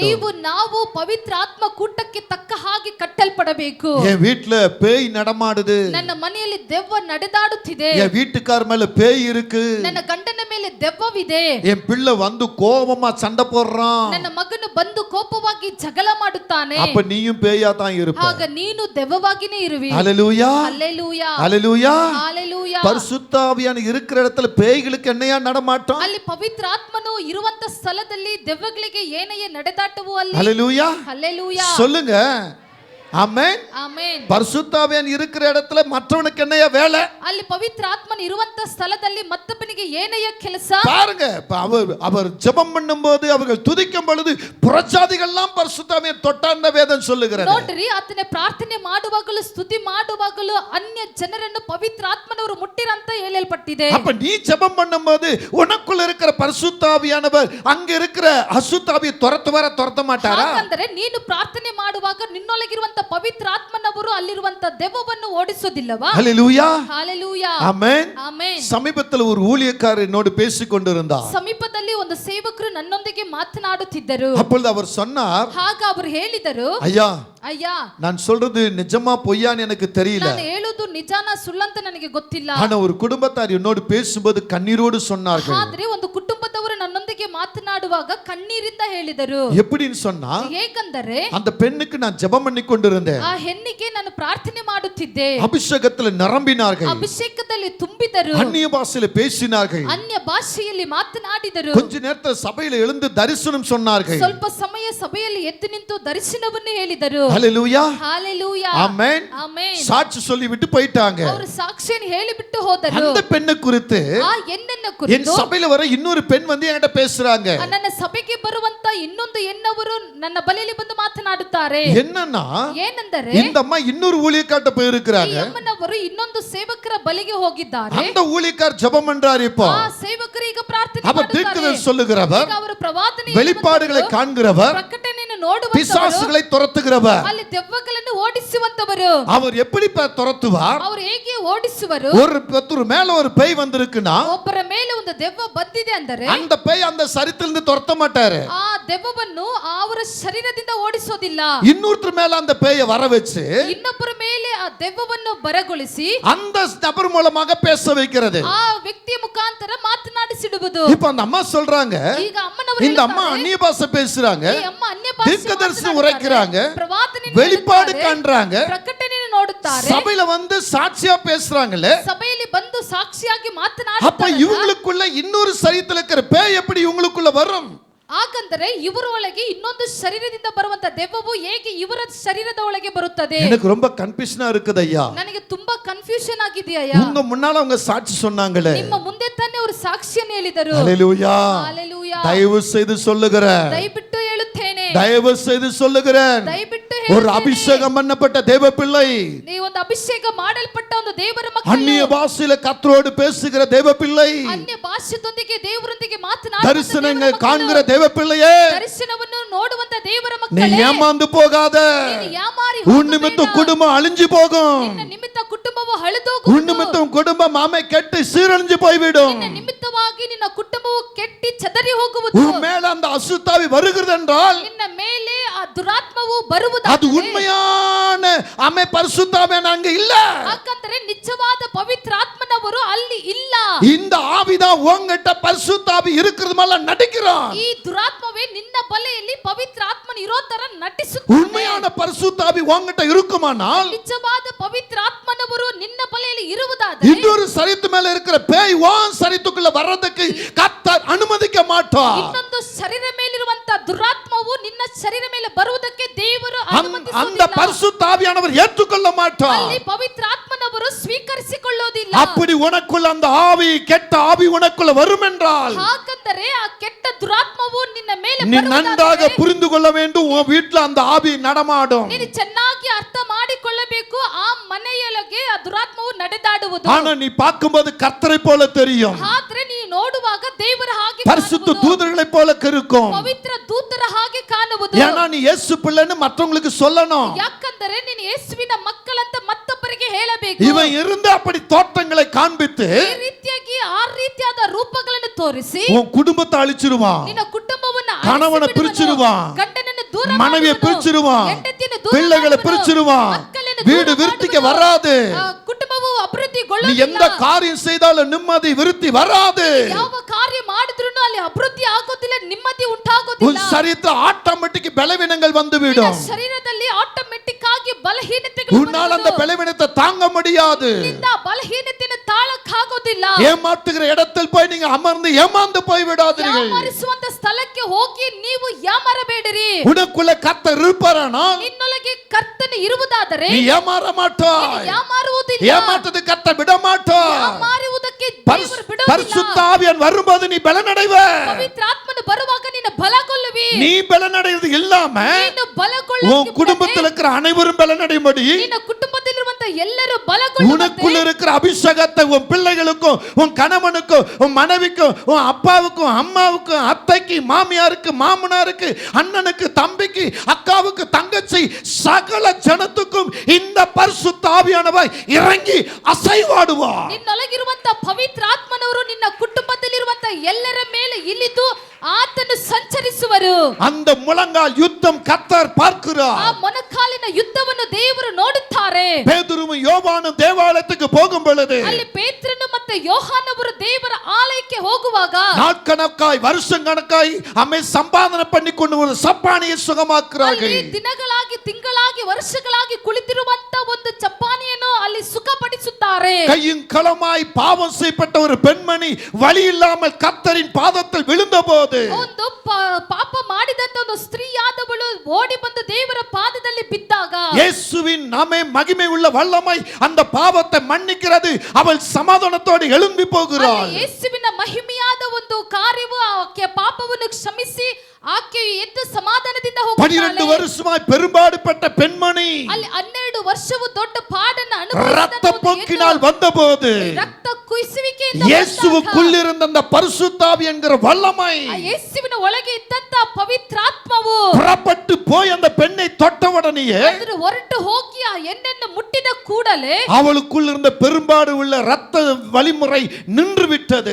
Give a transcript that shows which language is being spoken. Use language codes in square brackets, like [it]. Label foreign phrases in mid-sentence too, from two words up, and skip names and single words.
[kn] ನೀವು ನಾವು ಪವಿತ್ರ ಆತ್ಮ ಕೂಟಕ್ಕೆ ತಕ್ಕ ಹಾಗೆ ಕಟ್ಟಲ್ಪಡಬೇಕು. [ta] என் வீட்ல பேய் நடமாடுது, [kn] ನನ್ನ ಮನೆಯಲ್ಲಿ ದೆವ್ವ ನಡೆದಾಡುತ್ತಿದೆ, [ta] என் வீட்டுக்கார மேல பேய் இருக்கு, [kn] ನನ್ನ ಗಂಡನ ಮೇಲೆ ದೆವ್ವವಿದೆ, [ta] என் பிள்ளை வந்து கோபமா சண்டை போடுறான், [kn] ನನ್ನ ಮಗನು ಬಂದು ಕೋಪವಾಗಿ ಜಗಳ ಮಾಡುತ್ತಾನೆ, [ta] அப்ப நீயும் பேயா தான் இருப்ப. [kn] ಆಗ ನೀನು ದೆವ್ವವಾಗಿನೇ ಇರುವಿ. [ta] ஹalleluya. [kn] ಹಲ್ಲೆಲೂಯಾ. [ta] ஹalleluya. [kn] ಹಲ್ಲೆಲೂಯಾ. [ta] பரிசுத்த ஆவியான இருக்கிற இடத்துல பேய்களுக்கு என்னையா நடமாட்டம்? [kn] ಅಲ್ಲಿ ಪವಿತ್ರ ಆತ್ಮನು ಇರುವಂತ ಸ್ಥಳದಲ್ಲಿ ದೆವ್ವಗಳಿಗೆ ಏನೆಯೇ ನಡೆದಾಟವು ಅಲ್ಲಿ. [ta] ஹalleluya. [kn] ಹಲ್ಲೆಲೂಯಾ. [ta] சொல்லுங்க. ஆமென். [kn] ಆಮೆನ್. [ta] பரிசுத்த ஆவியான இருக்கிற இடத்துல மற்றவனுக்கு என்னையா வேலை? [kn] ಅಲ್ಲಿ ಪವಿತ್ರ ಆತ್ಮನ ಇರುವಂತ ಸ್ಥಳದಲ್ಲಿ ಮತ್ತೊಬ್ಬನಿಗೆ ಏನೆಯ ಕೆಲಸ? [ta] பாருங்க, அவர் ஜெபம் பண்ணும்போது அவர்கள் துதிக்கும் பொழுது புறஜாதிகள்லாம் பரிசுத்த ஆவியை தொட்டார்ந்த வேதம் சொல்லுகிறது. [kn] ನೋಡ್ರಿ, ಆತನ ಪ್ರಾರ್ಥನೆ ಮಾಡುವಾಗಲೂ ಸ್ತುತಿ ಮಾಡುವಾಗಲೂ ಅನ್ಯ ಜನರನ್ನು ಪವಿತ್ರ ಆತ್ಮನವರು ಮುಟ್ಟಿರಂತ ಹೇಳಲ್ಪಟ್ಟಿದೆ. [ta] அப்ப நீ ஜெபம் பண்ணும்போது உனக்குள்ள இருக்கிற பரிசுத்த ஆவியானவர் அங்க இருக்கிற அசுத்த ஆவியை துரத்த மாட்டாரா? [kn] ಹಾಗಂದ್ರೆ ನೀನು ಪ್ರಾರ್ಥನೆ ಮಾಡುವಾಗ ನಿನ್ನೊಳಗಿರುವಂತ ಪವಿತ್ರ ಆತ್ಮನವರು ಅಲ್ಲಿರುವಂತ ದೆವ್ವವನ್ನು ಓಡಿಸೋದಿಲ್ಲವಾ? [ta] ஹalleluya. [kn] ಹalleluya. [ta] ஆமென். [kn] ಆಮೆನ್. [ta] சமீபத்தில் ஒரு ஊழியக்காரர் என்னோடு பேசிக் கொண்டிருந்தார். [kn] ಸಮೀಪದಲ್ಲಿ ಒಂದು ಸೇವಕರು ನನ್ನೊಂದಿಗೆ ಮಾತನಾಡುತ್ತಿದ್ದರು. [ta] அப்பொழுது அவர் சொன்னார், [kn] ಆಗ ಅವರು ಹೇಳಿದರು, [ta] ஐயா, [kn] ಅಯ್ಯ, [ta] நான் சொல்றது நிஜமா பொய்யான்னு எனக்கு தெரியல, [kn] ನಾನು ಹೇಳುವುದು ನಿಜಾನ ಸುಳ್ಳಂತ ನನಗೆ ಗೊತ್ತಿಲ್ಲ. [ta] ஆனா ஒரு குடும்பத்தார் என்னோடு பேசும்போது கண்ணீரோடு சொன்னார்கள். [kn] ಆದ್ರೆ ಒಂದು ಕುಟುಂಬದವರು ನನ್ನೊಂದಿಗೆ ಮಾತನಾಡುವಾಗ ಕಣ್ಣೀರಿಂದ ಹೇಳಿದರು. [ta] எப்படின்னு சொன்னா, [kn] ಹೇಗಂದರೆ [ta] அந்த பெண்ணுக்கு நான் ஜெபம் பண்ணி கொண்டிருந்தேன், [kn] ಆ ಹೆಣ್ಣಿಗೆ ನಾನು ಪ್ರಾರ್ಥನೆ ಮಾಡುತ್ತಿದ್ದೆ, [ta] அபிஷேகத்துல நிரம்பினார்கள், [kn] ಅಭಿಷೇಕದಲ್ಲಿ ತುಂಬಿದರು, [ta] அந்நிய பாஷையில பேசினார்கள், [kn] ಅನ್ಯ ಭಾಷೆಯಲ್ಲಿ ಮಾತನಾಡಿದರು, [ta] கொஞ்ச நேரத்துல சபையில எழுந்து தரிசனம் சொன்னார்கள். [kn] ಸ್ವಲ್ಪ ಸಮಯ ಸಭೆಯಲ್ಲಿ ಎದ್ದು ನಿಂತು ದರ್ಶನವನ್ನು ಹೇಳಿದರು. [ta] ஹalleluya. [kn] ಹalleluya. [ta] ஆமென். [kn] ಆಮೆನ್. [ta] சாட்சி சொல்லி விட்டு போயிட்டாங்க. [kn] ಅವರು ಸಾಕ್ಷಿಯನ್ನು ಹೇಳಿಬಿಟ್ಟು ಹೋದರು. [ta] அந்த பெண்ணை குறித்து [kn] ಆ ಹೆಣ್ಣನ್ನು [ta] என் [kn] ಕುರಿತು [ta] சபையில வர இன்னொரு பெண் வந்து என்கிட்ட பேசுறாங்க. [kn] ನನ್ನ ಸಭೆಗೆ ಬರುವಂತ ಇನ್ನೊಂದು ಹೆಣ್ಣವರು ನನ್ನ ಬಳಿಯಲ್ಲಿ ಬಂದು ಮಾತನಾಡುತ್ತಾರೆ. [ta] என்னன்னா, [kn] ಏನೆಂದರೆ [ta] இந்த அம்மா இன்னொரு ஊழியக்காட்ட போய் [kn] ಈ [ta] இருக்கிறாங்க. [kn] ಅಮ್ಮನವರು ಇನ್ನೊಂದು ಸೇವಕರ ಬಳಿಗೆ ಹೋಗಿದ್ದಾರೆ. [ta] அந்த ஊழியக்கார் ஜெபம் பண்றாரு. இப்போ [kn] ಆ ಸೇವಕರು ಈಗ ಪ್ರಾರ್ಥನೆ [ta] அவர் [kn] ಮಾಡುತ್ತಾರೆ. [ta] தீர்க்கதரிசி சொல்லுகிறவர், [kn] ಈಗ ಅವರು ಪ್ರವಾದನೆ [ta] வெளிப்பாடுகளை காண்கிறவர், [kn] ಪ್ರಕಟಣೆಯನ್ನು ನೋಡುವಂತವರು, [ta] பிசாசுகளை துரத்துகிறவர். [kn] ಅಲ್ಲಿ ದೆವ್ವಗಳನ್ನು ಓಡಿಸುವಂತವರು. [ta] அவர் எப்படி துரத்துவார்? [kn] ಅವರು ಹೇಗೆ ಓಡಿಸುವರು? [ta] ஒரு மேல ஒரு பேய் வந்திருக்குன்னா [kn] ಒಬ್ಬರ ಮೇಲೆ ಒಂದು ದೆವ್ವ ಬಂದಿದೆ ಅಂದರೆ [ta] அந்த பேய் அந்த சரீரத்திலிருந்து துரத்த மாட்டாரு. [kn] ಆ ದೆವ್ವವನ್ನು ಅವರ ಶರೀರದಿಂದ ಓಡಿಸೋದಿಲ್ಲ. [ta] இன்னொருத்தர் மேல அந்த பேயை வர வச்சு [kn] ಇನ್ನೊಬ್ಬರ ಮೇಲೆ ಆ ದೆವ್ವವನ್ನು ಬರಗೊಳಿಸಿ [ta] அந்த நபர் மூலமாக பேச வைக்கிறது. [kn] ಆ ವ್ಯಕ್ತಿಯ ಮುಖಾಂತರ ಮಾತನಾಡಿಸಿಡುವುದು. [ta] இப்ப அந்த அம்மா சொல்றாங்க, [kn] ಈಗ ಅಮ್ಮನವರು [ta] இந்த அம்மா [kn] ಹೇಳ್ತಾರೆ, [ta] அந்நிய பாஷை பேசுறாங்க, [kn] ಈ ಅಮ್ಮ ಅನ್ಯ ಭಾಷೆ [ta] தீர்க்கதரிசனம் [kn] ಮಾತನಾಡುತ್ತಾರೆ, [ta] உரைக்கிறாங்க, [kn] ಪ್ರವಾದನೆಯನ್ನು [ta] வெளிப்பாடு [kn] ಹೇಳುತ್ತಾರೆ, [ta] காண்றாங்க, [kn] ಪ್ರಕಟಣೆಯನ್ನು ನೋಡುತ್ತಾರೆ, [ta] சபையில வந்து சாட்சியா பேசுறாங்களே. [kn] ಸಭೆಯಲ್ಲಿ ಬಂದು ಸಾಕ್ಷಿಯಾಗಿ [ta] அப்ப [kn] ಮಾತನಾಡುತ್ತಾರೆ. [ta] இவங்களுக்குள்ள இன்னொரு சரீரத்துல இருக்கிற பேய் எப்படி இவங்களுக்குள்ள வரும்? [kn] ಹಾಗಂದರೆ ಇವರ ಒಳಗೆ ಇನ್ನೊಂದು ಶರೀರದಿಂದ ಬರುವಂತ ದೆವ್ವವು ಹೇಗೆ ಇವರ ಶರೀರದ ಒಳಗೆ ಬರುತ್ತದೆ? [ta] எனக்கு ரொம்ப கன்ஃபியூஷனா இருக்குது ஐயா. [kn] ನನಗೆ ತುಂಬಾ ಕನ್ಫ್ಯೂಷನ್ ಆಗಿದೆಯಾ? [ta] உங்க முன்னால அவங்க சாட்சி சொன்னாங்களே. [kn] ನಿಮ್ಮ ಮುಂದೆ ತಾನೇ ಅವರು ಸಾಕ್ಷಿಯನ್ನು ಹೇಳಿದರು. [ta] ஹalleluya. ஹalleluya. தயவு செய்து சொல்லுகிறேன், [kn] ದಯವಿಟ್ಟು ಹೇಳುತ್ತೇನೆ, [ta] தயவு செய்து சொல்லுகிறேன், [kn] ದಯವಿಟ್ಟು [ta] ஒரு அபிஷேகம் பண்ணப்பட்ட தேவ பிள்ளை, [kn] ನೀವು ಒಂದು ಅಭಿಷೇಕ ಮಾಡಲ್ಪಟ್ಟ ಒಂದು ದೇವರ [ta] அந்நிய [kn] ಮಕ್ಕಳು, [ta] பாஷையில கர்த்தரோடு பேசுகிற தேவ பிள்ளை, [kn] ಅನ್ಯ ಭಾಷೆಯೊಂದಿಗೆ ದೇವರೊಂದಿಗೆ ಮಾತನಾಡುವ [ta] தரிசனங்கள் காண்கிற தேவ பிள்ளையே, [kn] ದರ್ಶನವನ್ನು ನೋಡುವಂತ ದೇವರ [ta] நீ [kn] ಮಕ್ಕಳೇ, [ta] ஏமாந்து போகாத. [kn] ನೀನು ಯಾಮಾರಿ [ta] உன் நிமித்தம் குடும்பம் அழிஞ்சு போகும். [kn] ನಿನ್ನ ನಿಮಿತ್ತ ಕುಟುಂಬವು ಹಳಿದು [ta] உன் [kn] ಹೋಗುವುದು. [ta] நிமித்தம் குடும்பம் ஆமை கெட்டு சீரழிஞ்சு போய்விடும். [kn] ನಿನ್ನ ನಿಮಿತ್ತವಾಗಿ ನಿನ್ನ ಕುಟುಂಬವು ಕೆಟ್ಟಿ ಚದರಿ ಹೋಗುವುದು. [ta] உன் மேல அந்த அசுத்தாவி வருகிறது என்றால் [kn] ನಿನ್ನ ಮೇಲೆ ಆ ದುರಾತ್ಮವು ಬರುವುದು. [ta] அது உண்மையான ஆமை பரிசுத்தாவியான அங்க இல்ல. [kn] ಯಾಕಂದ್ರೆ ನಿಜವಾದ ಪವಿತ್ರ ಆತ್ಮನವರು ಅಲ್ಲಿ ಇಲ್ಲ. [ta] இந்த ஆவிதான் உன்கிட்ட பரிசுத்தாவி இருக்கிறது மேல நடிக்கிறான். [kn] ಈ ದುರಾತ್ಮವೇ ನಿನ್ನ ಬಲೆಯಲ್ಲಿ ಪವಿತ್ರ ಆತ್ಮನ ಇರೋ ತರ ನಟಿಸುತ್ತಾನೆ. [ta] உண்மையான பரிசுத்தாவி உன்கிட்ட இருக்குமானால் [kn] ನಿಜವಾದ ಪವಿತ್ರ ಆತ್ಮನವರು ನಿನ್ನ ಬಲೆಯಲ್ಲಿ ಇರುವುದಾದರೆ [ta] இன்னொரு சரீரத்து மேல இருக்கிற பேய் உன் சரீரத்துக்குள்ள வர்றதுக்கு கர்த்தர் அனுமதிக்க மாட்டார். [kn] ಇನ್ನೊಂದು ಶರೀರ ಮೇಲಿರುವಂತ ದುರಾತ್ಮವು ನಿನ್ನ ಶರೀರ ಮೇಲೆ ಬರುವುದಕ್ಕೆ ದೇವರು [ta] அந்த [kn] ಅನುಮತಿಸುವುದಿಲ್ಲ. [ta] பரிசுத்தாவியானவர் ஏற்றுக்கொள்ள மாட்டார். [kn] ಅಲ್ಲಿ ಪವಿತ್ರ ಆತ್ಮನವರು ಸ್ವೀಕರಿಸಿಕೊಳ್ಳೋದಿಲ್ಲ. [ta] அப்படி உனக்குள்ள அந்த ஆவி கெட்ட ஆவி உனக்குள்ள வரும் என்றால் [kn] ಹಾಗಂದರೆ ಆ ಕೆಟ್ಟ ದುರಾತ್ಮವು ನಿನ್ನ ಮೇಲೆ [ta] நீ நன்றாக புரிந்து கொள்ள வேண்டும். உன் வீட்டுல அந்த ஆவி நடமாடும். [kn] ನೀನು ಚೆನ್ನಾಗಿ ಅರ್ಥ ಮಾಡಿಕೊಳ್ಳಬೇಕು. ಆ ಮನೆಯೊಳಗೆ ಆ ದುರಾತ್ಮವು ನಡೆದಾಡುವುದು. [ta] ஆனா நீ பார்க்கும்போது கர்த்தரை போல தெரியும், [kn] ಆದ್ರೆ ನೀನು ನೋಡುವಾಗ ದೇವರ ಹಾಗೆ [ta] பரிசுத்த [kn] ಕಾಣುವುದು. [ta] தூதர்களை போல இருக்கும். [kn] ಪವಿತ್ರ ದೂತರ ಹಾಗೆ ಕಾಣುವುದು. [ta] ஏன்னா நீ இயேசு பிள்ளைன்னு மற்றவங்களுக்கு சொல்லணும். [kn] ಯಾಕಂದರೆ ನೀನು ಯೇಸುವಿನ ಮಕ್ಕಳಂತ ಮತ್ತೊಬ್ಬರಿಗೆ ಹೇಳಬೇಕು. [ta] இவன் இருந்து அப்படி தோற்றங்களை காண்பித்து [kn] ಈ ರೀತಿಯಾಗಿ ಆ ರೀತಿಯಾದ ರೂಪಗಳನ್ನು ತೋರಿಸಿ [ta] உன் குடும்பத்தை அழிச்சிருவான், [kn] ನಿನ್ನ ಕುಟುಂಬವನ್ನು [ta] கணவனை பிரிச்சிருவான், [kn] ಗಂಡನನ್ನು ದೂರ [ta] மனைவியை [kn] ಮಾಡುವನು, [ta] பிரிச்சிருவான், [kn] ಹೆಂಡತಿಯನ್ನು ದೂರ [ta] பிள்ளைகளை [kn] ಮಾಡುವನು, [ta] பிரிச்சிருவான், [kn] ಮಕ್ಕಳನ್ನು ದೂರ [ta] வீடு விருத்திக்கு [kn] ಮಾಡುವನು, [ta] வராது. [kn] ಕುಟುಂಬವು [ta] நீ [kn] ಅಭಿವೃದ್ಧಿಗೊಳ್ಳುವುದಿಲ್ಲ. [ta] எந்த காரியம் செய்தாலும் நிம்மதி விருத்தி வராது. [kn] ಯಾವ ಕಾರ್ಯ ಮಾಡಿದ್ರೂ ಅಲ್ಲಿ ಅಭಿವೃದ್ಧಿ ಆಗೋದಿಲ್ಲ, ನೆಮ್ಮದಿ [ta] உன் [kn] ಉಂಟಾಗೋದಿಲ್ಲ. [ta] சரீரத்துல ஆட்டோமேட்டிக் பலவீனங்கள் வந்து [kn] ನಿನ್ನ [ta] விடும். [kn] ಶರೀರದಲ್ಲಿ ಆಟೋಮೆಟಿಕ್ ಆಗಿ ಬಲಹೀನತೆಗಳು [ta] உன்னால் அந்த பலவீனத்தை தாங்க முடியாது. [kn] ಬಲಹೀನತೆಯನ್ನು ತಾಳಕ್ಕಾಗೋದಿಲ್ಲ. [ta] ஏமாற்றுகிற இடத்தில் போய் நீங்க அமர்ந்து ஏமாந்து போய் விடாதீர்கள். [kn] ಯಾಮಾರಿಸುವಂತ ಸ್ಥಳಕ್ಕೆ ಹೋಗಿ ನೀವು ಯಾಮಾರಬೇಡಿರಿ. [ta] உனக்குள்ள கர்த்தர் இருப்பாரானால் [kn] ನಿನ್ನೊಳಗೆ ಕರ್ತನು ಇರುವುದಾದರೆ [ta] நீ ஏமாற மாட்டாய். [kn] ಯಾಮಾರುವುದಿಲ್ಲ. [ta] ஏமாற்றது கர்த்தர் விட மாட்டாய். [kn] ಯಾಮಾರುವುದಕ್ಕೆ ದೇವರು ಬಿಡುವುದಿಲ್ಲ. [ta] பரிசுத்த ஆவியானவர் வரும்போது நீ பலனடைவ. [kn] ಪವಿತ್ರಾತ್ಮನು ಬರುವಾಗ ನೀನು ಬಲಗೊಳ್ಳುವಿ. [ta] நீ பலனடைறது இல்லாம [kn] ನೀನು ಬಲಗೊಳ್ಳುವ [ta] உன் குடும்பத்தில் இருக்கிற அனைவரும் பலனடையும்படி [kn] ನಿನ್ನ ಕುಟುಂಬದಲ್ಲಿರುವಂತ ಎಲ್ಲರೂ ಬಲಗೊಳ್ಳುವಂತೆ [ta] உனக்குள்ள இருக்கிற அபிஷேகத்தை உன் பிள்ளைகளுக்கும் உன் கணவனுக்கும் உன் மனைவிக்கும் உன் அப்பாவுக்கும் அம்மாவுக்கும் அத்தைக்கு மாமியாருக்கு மாமனாருக்கு அண்ணனுக்கு தம்பிக்கு அக்காவுக்கு தங்கச்சி சகல ஜனத்துக்கும் இந்த பரிசுத்த ஆவியானவர் இறங்கி அசைவாடுவார். [kn] ನಿನ್ನೊಳಗಿರುವಂತ ಪವಿತ್ರಾತ್ಮನವರು ನಿನ್ನ ಕುಟುಂಬದಲ್ಲಿರುವಂತ ಎಲ್ಲರ ಮೇಲೆ ಇಳಿದು ಆತನು ಸಂಚರಿಸುವರು. [ta] அந்த முழங்கால் யுத்தம் கர்த்தர் பார்க்கிறார். [kn] ಆ ಮೊಣಕಾಲಿನ ಯುದ್ಧವನ್ನು ದೇವರು ನೋಡುತ್ತಾರೆ. [ta] பேதுருவும் யோவானும் தேவாலயத்துக்கு போகும் பொழுது [kn] ಅಲ್ಲಿ ಪೇತ್ರನು ಮತ್ತೆ ಯೋಹಾನವರು ದೇವರ ಆಲಯಕ್ಕೆ ಹೋಗುವಾಗ [ta] நாட்கணக்காய் வருஷம் கணக்காய் அம்மை சம்பாதனை பண்ணி கொண்டு ஒரு சப்பானியை சுகமாக்குறார்கள். [kn] ಅಲ್ಲಿ ದಿನಗಳಾಗಿ ತಿಂಗಳಾಗಿ ವರ್ಷಗಳಾಗಿ ಕುಳಿತಿರುವಂತ ಒಂದು ಚಪ್ಪಾನಿಯನ್ನು ಅಲ್ಲಿ ಸುಖಪಡಿಸುತ್ತಾರೆ. [ta] கையும் களமாய் பாவம் செய்யப்பட்ட ஒரு பெண்மணி வழி இல்லாமல் கர்த்தரின் பாதத்தில் விழுந்தபோது [kn] ಒಂದು ಪಾಪ ಮಾಡಿದಂತ ಒಂದು ಸ್ತ್ರೀಯಾದವಳು ಓಡಿ ಬಂದು ದೇವರ ಪಾದದಲ್ಲಿ ಬಿದ್ದಾಗ [ta] இயேசுவின் நாமே மகிமை உள்ள வல்லமை அந்த பாவத்தை மன்னிக்கிறது. அவள் சமாதானத்தோடு எழும்பி போகிறாள். [kn] ಯೇಸುವಿನ ಮಹಿಮೆಯಾದ ಒಂದು ಕಾರ್ಯವು ಆಕೆ ಪಾಪವನ್ನು ಕ್ಷಮಿಸಿ ಆಕೆಯು ಎದ್ದು ಸಮಾಧಾನದಿಂದ [ta] 12 வருஷமாய் பெரும்பாடுபட்ட பெண்மணி [kn] ಅಲ್ಲಿ 12 ವರ್ಷವು ದೊಡ್ಡ ಪಾಡನ್ನು [ta] ரத்த போக்கினால் வந்தபோது [kn] ರಕ್ತ ಕುಯಿಸುವಿಕೆಯಿಂದ [ta] இயேசுவுக்குள் இருந்த அந்த பரிசுத்த ஆவி என்கிற வல்லமை [kn] ಯೇಸುವಿನ ಒಳಗೆ ಇದ್ದಂತ ಪವಿತ್ರಾತ್ಮವು [ta] புறப்பட்டு போய் அந்த பெண்ணை தொட்டவுடனேயே [kn] ಅದರ ಹೊರಟು ಹೋಗಿ ಆ ಹೆಣ್ಣನ್ನು ಮುಟ್ಟಿದ ಕೂಡಲೇ [ta] அவளுக்குள் இருந்த பெரும்பாடு உள்ள ரத்த வழிமுறை நின்று விட்டது.